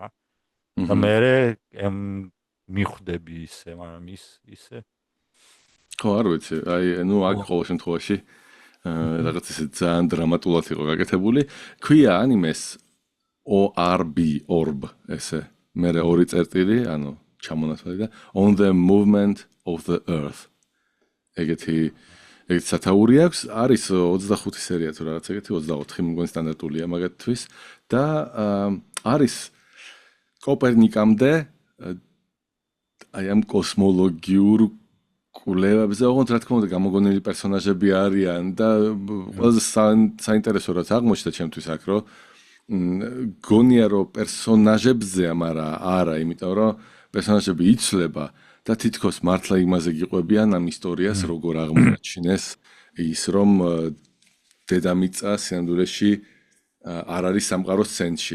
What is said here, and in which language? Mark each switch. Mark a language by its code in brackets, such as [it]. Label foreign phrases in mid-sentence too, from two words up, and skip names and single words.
[ka] და მე მიხვდები ისე, მაგრამ ისე ხო არ ვიცი, აი ნუ აქ ყოველ შემთხვევაში რაღაც ისე ძალიან დრამატულად იყო გაკეთებული. ქვია ანიმეს orb ესე. მე ორი წერტილი, ანუ ჩამონათვალი და [en] on the movement of the earth. [ka] ეგეთი სათაური აქვს, არის 25 სერია თუ რაღაც ეგეთი 24 მგონი სტანდარტულია მაგათთვის და არის კოპერნიკამდე აი ამ კოსმოლოგიურ კვლევებზე ოღონდ რა თქმა უნდა გამოგონილი პერსონაჟები არიან და ყველაზე საინტერესო რაც აღმოჩნდა ჩემთვის აქ რომ გონია რომ პერსონაჟებზეა, მაგრამ არა, იმიტომ რომ პერსონაჟები იცვლება და თითქოს მართლა იმაზე გიყვებიან ამ ისტორიას როგორ აღმოაჩინეს ის რომ დედამიწა სინამდვილეში არ არის სამყაროს ცენტრში.